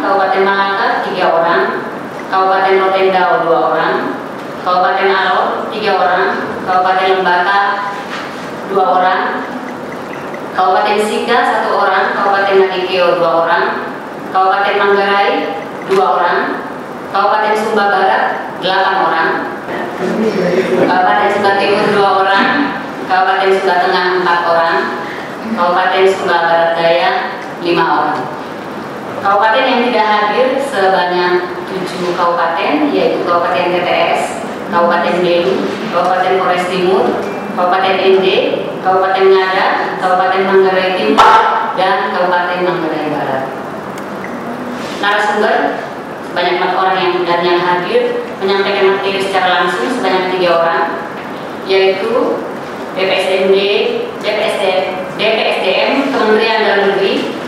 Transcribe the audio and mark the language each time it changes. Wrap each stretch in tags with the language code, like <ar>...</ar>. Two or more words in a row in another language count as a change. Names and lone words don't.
<id>Kabupaten Malaka 3 orang, Kabupaten Rotendao 2 orang, Kabupaten Alor 3 orang, Kabupaten Lembata 2 orang, Kabupaten Sika 1 orang, Kabupaten Nagikeo 2 orang, Kabupaten Manggarai 2 orang, Kabupaten Sumba Barat 8 orang, Kabupaten Sumba Timur 2 orang, Kabupaten Sumba Tengah 4 orang, Kabupaten Sumba Barat Daya 5 orang. Kabupaten yang tidak hadir sebanyak 7 kabupaten, yaitu Kabupaten TTS, Kabupaten Delu, Kabupaten Flores Timur, Kabupaten ND, Kabupaten Ngada, Kabupaten Manggarai Timur, dan Kabupaten Manggarai Barat. Narasumber sebanyak 4 orang yang hadir menyampaikan materi secara langsung sebanyak 3 orang, yaitu BPSDM, Kementerian Dalam Negeri,</id>